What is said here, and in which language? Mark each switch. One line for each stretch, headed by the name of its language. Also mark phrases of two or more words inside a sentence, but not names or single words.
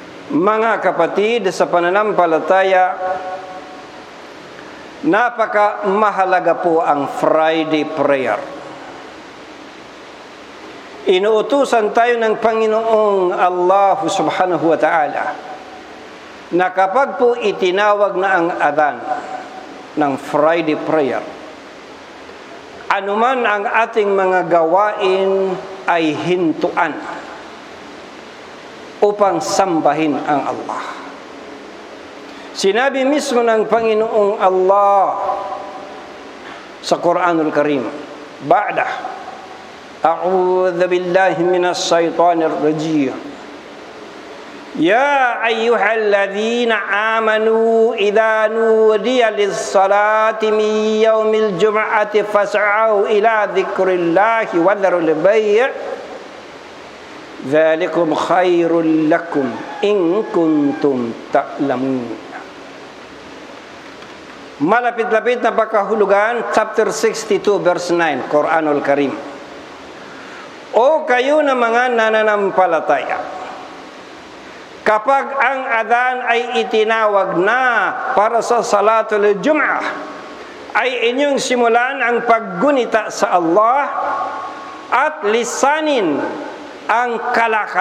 Filipino: Mga kapatid sa pananampalataya, napaka mahalaga po ang
English: Friday prayer.
Filipino: Inuutusan tayo ng Panginoong Allah
Arabic: سبحانه وتعالى
Filipino: na kapag po itinawag na ang adhan ng
English: Friday prayer,
Filipino: anuman ang ating mga gawain ay hintuan upang sambahin ang Allah. Sinabi mismo ng Panginoong Allah sa Quranul Karim,
Arabic: بعد أعوذ بالله من الشيطان الرجيم. يا أيها الذين آمنوا إذا نودي للصلاة من يوم الجمعة فاسعوا إلى ذكر الله وذروا البيع'. ذلكم خير لكم إن كنتم تعلمون.
Filipino: Malapit-lapit na pagkahulugan, chapter 62 verse 9, Quranul Karim. O kayo na mga nananampalataya, kapag ang adhan ay itinawag na para sa
Arabic: صلاة الجمعة,
Filipino: ay inyong simulan ang paggunita sa Allah at lisanin ang kalakal.